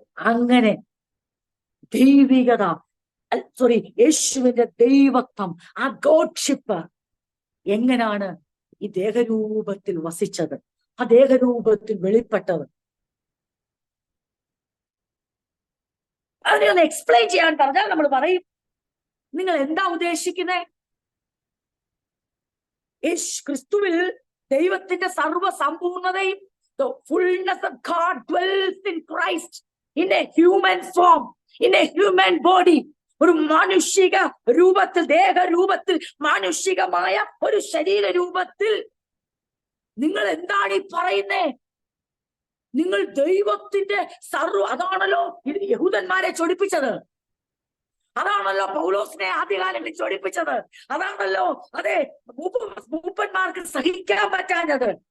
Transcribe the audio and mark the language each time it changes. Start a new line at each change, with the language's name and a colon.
Malayalam: അങ്ങനെ ദൈവികത, യേശുവിന്റെ ദൈവത്വം, ആ ഗോഡ്ഷിപ്പ് എങ്ങനെയാണ് ഈ ദേഹരൂപത്തിൽ വസിച്ചത്, ആ ദേഹരൂപത്തിൽ വെളിപ്പെട്ടത്? അതിനെ ഒന്ന് എക്സ്പ്ലെയിൻ ചെയ്യാൻ പറഞ്ഞാൽ നമ്മൾ പറയും, നിങ്ങൾ എന്താ ഉദ്ദേശിക്കുന്നത്? ക്രിസ്തുവിൽ ദൈവത്തിന്റെ സർവ്വസമ്പൂർണതയും,
English: the fullness of God dwells in Christ in a human form, in a human body.
Malayalam: ഒരു മാനുഷിക രൂപത്തിൽ, ദേഹരൂപത്തിൽ, മാനുഷികമായ ഒരു ശരീര രൂപത്തിൽ നിങ്ങൾ എന്താണ് ഈ പറയുന്നേ? നിങ്ങൾ ദൈവത്തിന്റെ അതാണല്ലോ യഹൂദന്മാരെ ചൊടിപ്പിച്ചത്. അതാണല്ലോ പൗലോസിനെ ആദ്യകാലങ്ങളിൽ ചൊടിപ്പിച്ചത്. അതാണല്ലോ അതെ മൂപ്പന്മാർക്ക് സഹിക്കാൻ പറ്റാഞ്ഞത്.